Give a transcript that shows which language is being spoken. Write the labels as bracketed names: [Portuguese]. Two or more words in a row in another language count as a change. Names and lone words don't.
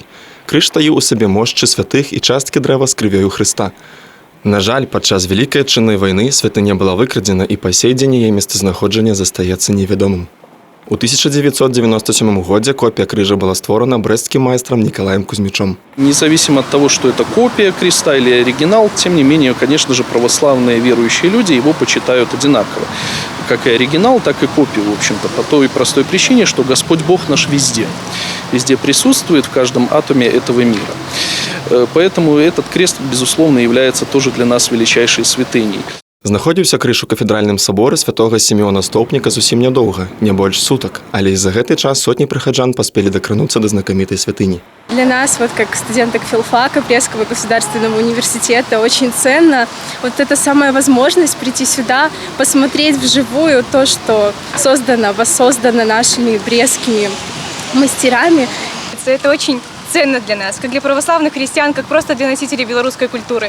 [Belarusian] Крыж таіў у сабе мошчы святых і часткі дрэва з крывёю Хрыста. На жаль, падчас Вялікай Адчыннай вайны святыня была выкрадзена і па сей дзень яе месцазнаходжанне застаецца невядомым. У 1997 годзе копия крыжа была створена брестским майстром Николаем Кузьмичом. [Russian] Независимо от того, что это копия креста или оригинал, тем не менее, конечно же, православные верующие люди его почитают одинаково. Как и оригинал, так и копию, в общем-то, по той простой причине, что Господь Бог наш везде. Везде присутствует, в каждом атоме этого мира. Поэтому этот крест, безусловно, является тоже для нас величайшей святыней. [Belarusian] Знаходзіўся крыж у кафедральным саборы святога Сімеона Стоўпніка зусім нядоўга, не больш сутак, але і за гэты час сотні прыхаджан паспелі дакрануцца да знакамітай святыні. [Russian] Для нас, как студенток филфака Брестского государственного университета, очень ценно эта самая возможность прийти сюда, посмотреть вживую то, что воссоздано нашими брестскими мастерами. Это очень ценно для нас, как для православных христиан, как просто для носителей белорусской культуры.